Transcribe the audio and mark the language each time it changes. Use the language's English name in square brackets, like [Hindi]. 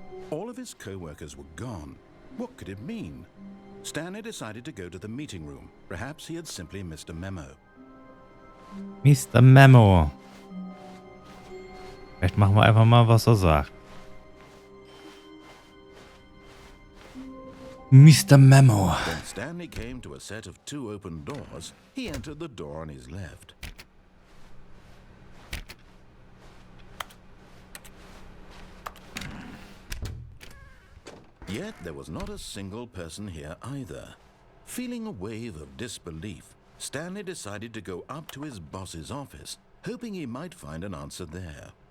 [English] All of his co-workers were gone. What could it mean? Stanley decided to go to the meeting room. Perhaps he had simply missed a memo. Mr. Memo. [German] Vielleicht machen wir einfach mal, was er sagt. [English] Mr. Memo. When Stanley came to a set of 2 open doors, he entered the door on his left. Yet there was not a single person here either. Feeling a wave of disbelief, Stanley decided to go up to his boss's office, hoping he might find an answer there.